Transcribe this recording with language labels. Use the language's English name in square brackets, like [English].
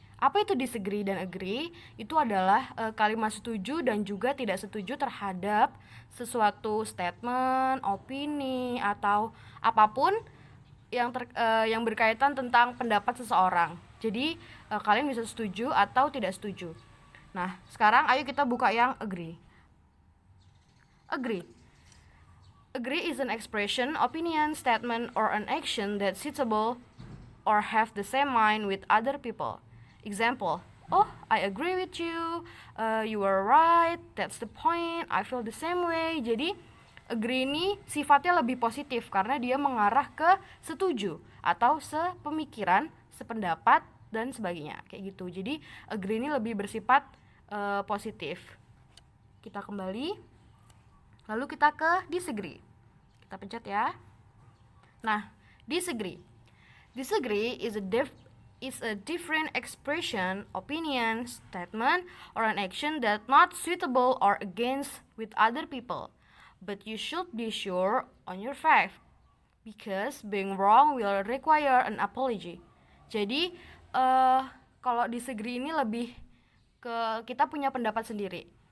[Indonesian] Apa itu disagree dan agree? Itu adalah kalimat setuju dan juga tidak setuju terhadap sesuatu statement, opini, atau apapun yang berkaitan tentang pendapat seseorang. Jadi, kalian bisa setuju atau tidak setuju. Nah, sekarang ayo kita buka yang agree. [English] Agree. Agree is an expression, opinion, statement, or an action that's suitable or have the same mind with other people. Example, oh, I agree with you, you are right, that's the point, I feel the same way. [Indonesian] Jadi, agree ini sifatnya lebih positif karena dia mengarah ke setuju atau sepemikiran, sependapat, dan sebagainya. Kayak gitu. Jadi, agree ini lebih bersifat positif. Kita kembali. Lalu kita ke disagree. Kita pencet ya. Nah, disagree. [English] Disagree is a different expression, opinion, statement, or an action that not suitable or against with other people. But you should be sure on your fact, because being wrong will require an apology. [Indonesian] Jadi, kalau disagree ini lebih ke kita punya pendapat sendiri.